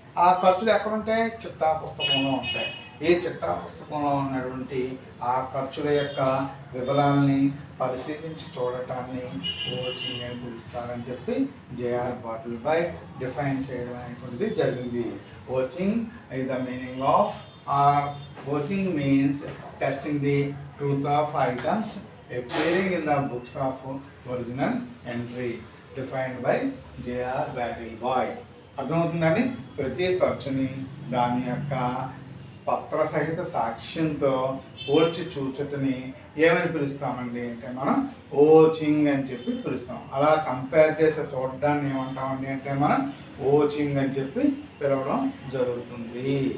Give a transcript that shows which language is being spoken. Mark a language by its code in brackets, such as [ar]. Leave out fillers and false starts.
[te] ఆ ఖర్చులు ఎక్కడుంటాయి? చిట్టా పుస్తకంలో ఉంటాయి. ఈ చిట్టా పుస్తకంలో ఉన్నటువంటి ఆ ఖర్చుల యొక్క వివరాలని పరిశీలించి చూడటాన్ని ఓచింగ్ అని పిలుస్తారని చెప్పి జేఆర్ బాటిల్ బై డిఫైన్ చేయడం అనేటువంటిది జరిగింది. [en] Vouching is the meaning of or watching means testing the truth of items appearing in the books of original entry defined by J.R. [te] Battleboy. అర్థమవుతుందండి. ప్రతి ఖర్చుని దాని యొక్క పత్ర సహిత సాక్ష్యంతో పోల్చి చూచటని ఏమని పిలుస్తామండి అంటే మనం ఓచింగ్ అని చెప్పి పిలుస్తాం. అలా కంపేర్ చేసి చూడడాన్ని ఏమంటామండి అంటే మనం ఓచింగ్ అని చెప్పి పిలవడం జరుగుతుంది.